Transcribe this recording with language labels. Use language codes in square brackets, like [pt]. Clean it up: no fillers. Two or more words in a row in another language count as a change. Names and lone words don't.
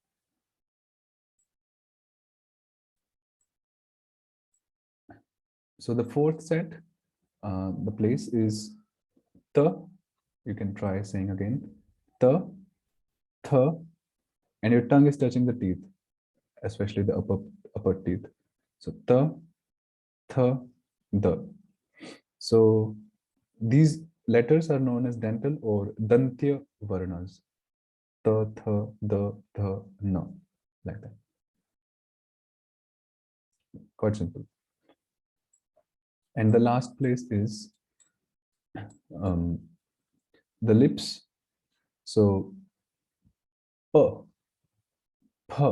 [en] So the fourth set, the place is ta. You can try saying again, [sa] ta, tha, [en] and your tongue is touching the teeth, especially the upper teeth. [sa] So ta, tha, da. [en] So these letters are known as dental or [sa] dantya varnas. Ta, tha, da, tha, na, [en] like that. Quite simple. And the last place is the lips. [sa] So pa, pa.